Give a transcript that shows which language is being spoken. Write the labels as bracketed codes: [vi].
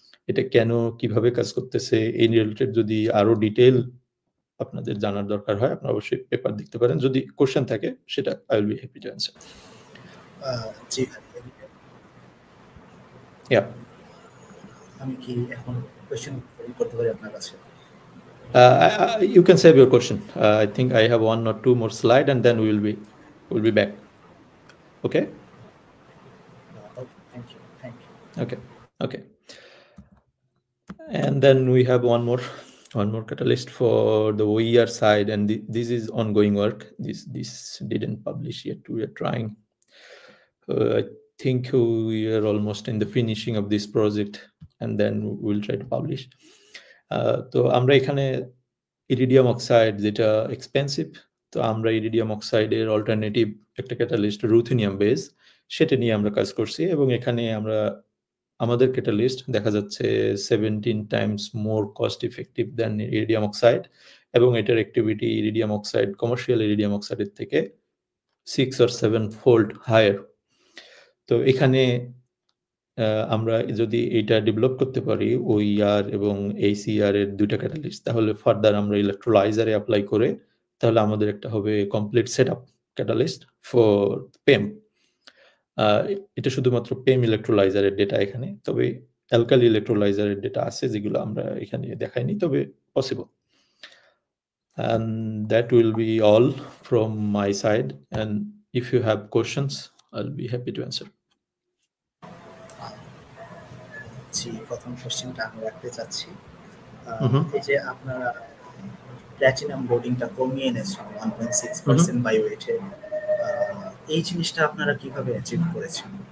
[bn] এটা কেন কিভাবে কাজ করতেছে এই রিলেটেড যদি আরো ডিটেইল আপনাদের জানার দরকার হয় আপনারা অবশ্যই পেপার দেখতে পারেন, যদি কোশ্চেন থাকে সেটা [en] I will be happy to answer. [bn] জি ইয়া আমি কি এখন কোশ্চেন করতে পারি আপনার কাছে? [en] You can save your question. I think I have 1 or 2 more slide and then we'll be back. Okay? Thank you. Okay. And then we have one more catalyst for the OER side, and this is ongoing work. This didn't publish yet. We are trying. I think we are almost in the finishing of this project, and then we'll try to publish. [bn] তো আমরা এখানে iridium oxide যেটা expensive, তো আমরা iridium অক্সাইডের alternative একটা catalyst রুথিনিয়াম base সেটা নিয়ে আমরা কাজ করছি, এবং এখানে আমরা আমাদের ক্যাটালিস্ট দেখা যাচ্ছে 17 টাইমস মোর কস্ট ইফেক্টিভ দেন ইরিডিয়াম অক্সাইড, এবং এটার activity iridium oxide commercial iridium অক্সাইডের থেকে [en] 6 or 7 fold [bn] হায়ার। তো এখানে আমরা যদি এটা ডেভেলপ করতে পারি ওইআর এবং এইচইআর এর দুইটা ক্যাটালিস্ট, তাহলে ফার্দার আমরা ইলেকট্রোলাইজারে অ্যাপ্লাই করে তাহলে আমাদের একটা হবে কমপ্লিট সেটআপ ক্যাটালিস্ট ফর পেম। এটা শুধুমাত্র পেম ইলেকট্রোলাইজারের ডেটা এখানে, তবে অ্যালকালি ইলেকট্রোলাইজারের ডেটা আছে যেগুলো আমরা এখানে দেখাইনি, তবে possible. [en] And that will be all from my side, and if you have questions I'll be happy to answer. [bn] জি, প্রথম কোশ্চেনটা আমি রাখতে চাচ্ছি, এই যে আপনারা প্ল্যাটিনাম লোডিংটা কমিয়ে এনেছেন 1.6% বাই ওয়েটে, এই জিনিসটা আপনারা কিভাবে অ্যাচিভ করেছেন?